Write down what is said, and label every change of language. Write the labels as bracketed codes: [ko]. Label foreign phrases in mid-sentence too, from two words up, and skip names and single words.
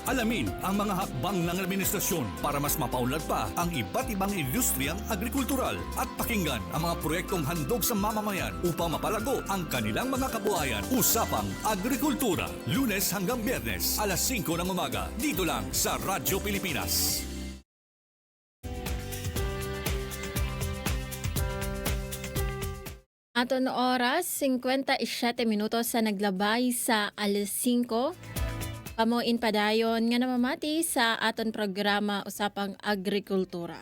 [tl] Alamin ang mga hakbang ng administrasyon para mas mapaunlad pa ang iba't ibang industriyang agrikultural at pakinggan ang mga proyektong handog sa mamamayan upang mapalago ang kanilang mga kabuhayan. Usapang Agrikultura, Lunes hanggang Biyernes, alas 5 ng umaga, dito lang sa Radyo Pilipinas. [hil] Aton oras, 57 minutos sa naglabay sa alas 5. Pamuin padayon nga namamati sa aton programa Usapang Agrikultura.